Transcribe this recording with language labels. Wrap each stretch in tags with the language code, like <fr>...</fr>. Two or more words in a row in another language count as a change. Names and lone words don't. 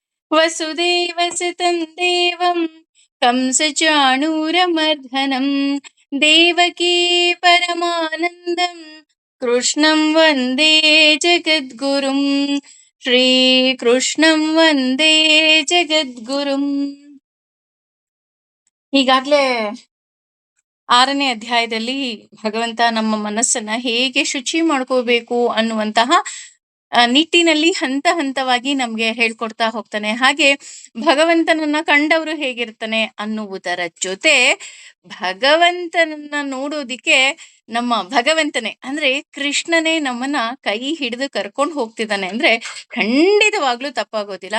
<sa>ವಸುದೇವಸುತಂ ದೇವಂ ಕಂಸಚಾಣೂರಮರ್ಧನಂ ದೇವಕೀ ಪರಮಾನಂದಂ ಕೃಷ್ಣಂ ವಂದೇ ಜಗದ್ಗುರುಂ. ಶ್ರೀಕೃಷ್ಣಂ ವಂದೇ ಜಗದ್ಗುರುಂ.</sa> <kn>ಈಗಾಗ್ಲೇ 6ನೇ ಅಧ್ಯಾಯದಲ್ಲಿ ಭಗವಂತ ನಮ್ಮ ಮನಸ್ಸನ್ನ ಹೇಗೆ ಶುಚಿ ಮಾಡ್ಕೋಬೇಕು ಅನ್ನುವಂತಹ ನಿಟ್ಟಿನಲ್ಲಿ ಹಂತ ಹಂತವಾಗಿ ನಮ್ಗೆ ಹೇಳ್ಕೊಡ್ತಾ ಹೋಗ್ತಾನೆ. ಹಾಗೆ ಭಗವಂತನನ್ನ ಕಂಡವರು ಹೇಗಿರ್ತಾನೆ ಅನ್ನುವುದರ ಜೊತೆ ಭಗವಂತನನ್ನ ನೋಡೋದಿಕ್ಕೆ ನಮ್ಮ ಭಗವಂತನೇ ಅಂದ್ರೆ ಕೃಷ್ಣನೇ ನಮ್ಮನ್ನ ಕೈ ಹಿಡಿದು ಕರ್ಕೊಂಡು ಹೋಗ್ತಿದ್ದಾನೆ ಅಂದ್ರೆ ಖಂಡಿತವಾಗ್ಲೂ ತಪ್ಪಾಗೋದಿಲ್ಲ.</kn>